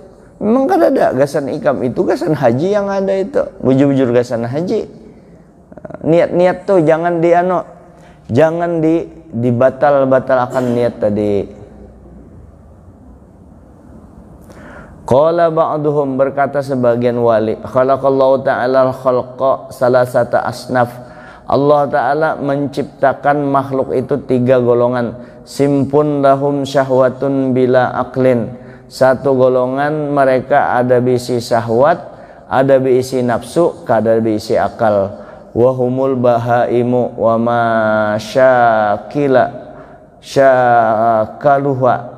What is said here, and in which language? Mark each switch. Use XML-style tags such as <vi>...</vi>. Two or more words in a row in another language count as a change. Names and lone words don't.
<bjn>Memang kada ada gasan ikam, itu gasan haji yang ada itu, bujur-bujur gasan haji. Niat-niat tuh jangan Jangan dibatal-batalkan niat tadi.</bjn> <ar>قال بعضهم,</ar> <id>berkata sebagian wali,</id> <ar>خلق الله تعالى الخلق ثلاثة أصناف.</ar> <id>Allah Ta'ala menciptakan makhluk itu 3 golongan.</id> <ar>صنف لهم شهوة بلا عقل.</ar> <bjn>Satu golongan mereka ada bisi syahwat, ada bisi nafsu, ada bisi akal.</bjn> <ar>وهم البهائم وما شاكلها.</ar>